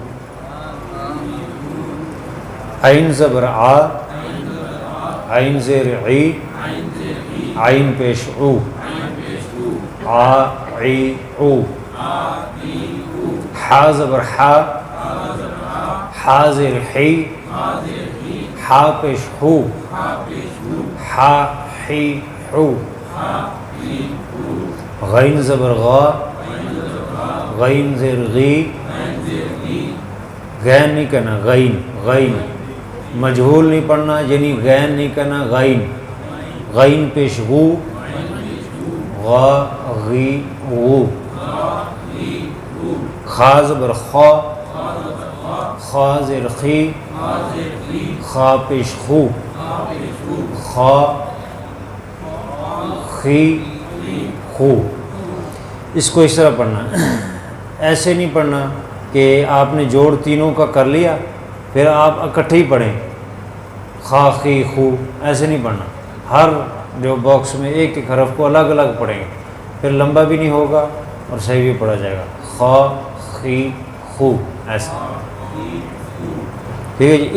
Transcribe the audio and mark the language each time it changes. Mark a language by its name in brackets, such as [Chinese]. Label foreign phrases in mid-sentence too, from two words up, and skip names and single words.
[Urdu] عین زبر آ، عین زیر عی، عین پیش او، آ عی او، حا زبر حا، حا زیر حی، حا پیش ہو، حا حی حو، غین زبر غا، غین زیر غی، غین نہیں کہنا غین، غین مجہول نہیں پڑھنا، یعنی غین نہیں کہنا غین، غین پیش غو، غا غی غو، خا زبر خا، خا زیر خی، خا پیش خو، خا خی خو۔ اس کو اس طرح پڑھنا، ایسے نہیں پڑھنا کہ آپ نے جوڑ تینوں کا کر لیا پھر آپ اکٹھے ہی پڑھیں خا خی خو، ایسے نہیں پڑھنا، ہر جو باکس میں ایک ایک حرف کو الگ الگ پڑھیں گے، پھر لمبا بھی نہیں ہوگا اور صحیح بھی پڑھا جائے گا، خا خی خو ایسا، ٹھیک ہے جی۔